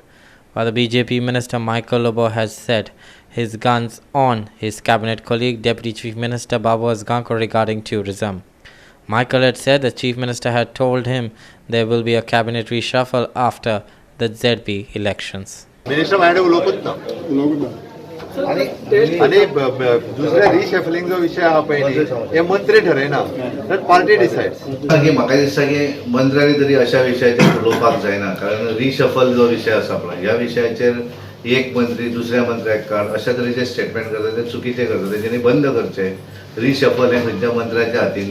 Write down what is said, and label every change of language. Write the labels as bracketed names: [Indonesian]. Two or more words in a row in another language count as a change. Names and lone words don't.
[English] While the BJP minister Michael Lobo has set his guns on his cabinet colleague Deputy Chief Minister Babu Asgaonkar regarding tourism. Michael had said the Chief Minister had told him there will be a cabinet reshuffle after the ZB elections. [Konkani] Minister माझ्याकडे उलोवपूच ना आणि दुसऱ्या रिशफलिंग जो विषय हा पयली हे मंत्री ठरयना [English] that party decides [Konkani] म्हाका दिसता की मंत्र्यांनी तरी अशा विशयाचेर उलोवपाक जायना कारण रिशफल जो विषय आसा पळय ह्या विशयाचेर एक मंत्री दुसऱ्या मंत्र्याक काड अशा तरेचे स्टेटमेंट करता ते चुकीचे करता तेच्यांनी बंद करचे रिशफल हे खंयच्या मंत्र्याच्या हातीन